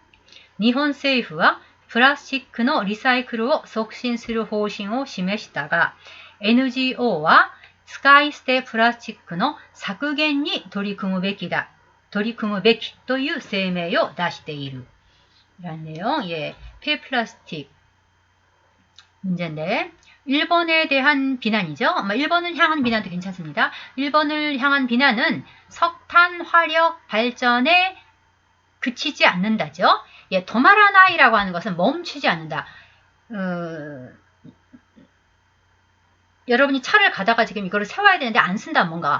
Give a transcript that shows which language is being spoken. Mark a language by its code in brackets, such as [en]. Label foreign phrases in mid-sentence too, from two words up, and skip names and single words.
[ja] 日本政府はプラスチックのリサイクルを促進する方針を示したが、NGO は使い捨てプラスチックの削減に取り組むべきという声明を出している。 [ko] 이런 내용, 예, 폐플라스틱 문제인데, 일본에 대한 비난이죠. 일본을 향한 비난도 괜찮습니다. 일본을 향한 비난은 석탄 화력 발전에 그치지 않는다죠. 예, 도마라나이라고 하는 것은 멈추지 않는다. 여러분이 차를 가다가 지금 이거를 세워야 되는데 안 쓴다 뭔가.